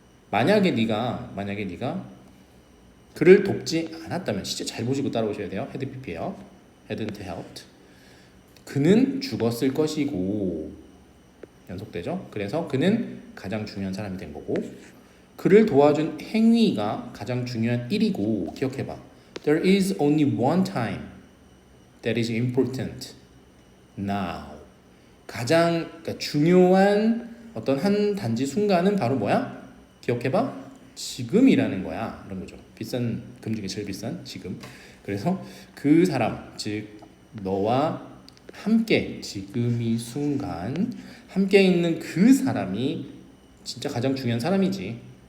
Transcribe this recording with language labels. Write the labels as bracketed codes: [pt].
[ko] 만약에 네가 그를 돕지 않았다면 시제 잘 보시고 따라오셔야 돼요. 헤드 PP예요. [en] hadn't helped. [ko] 그는 죽었을 것이고. 연속되죠. 그래서 그는 가장 중요한 사람이 된 거고 그를 도와준 행위가 가장 중요한 일이고. 기억해봐. [en] There is only one time that is important. Now. [ko] 가장 그러니까 중요한 어떤 한 단지 순간은 바로 뭐야? 기억해봐. 지금이라는 거야. 이런 거죠. 비싼 금 중에 제일 비싼 지금. 그래서 그 사람, 즉 너와 함께 지금 이 순간 함께 있는 그 사람이 진짜 가장 중요한 사람이지.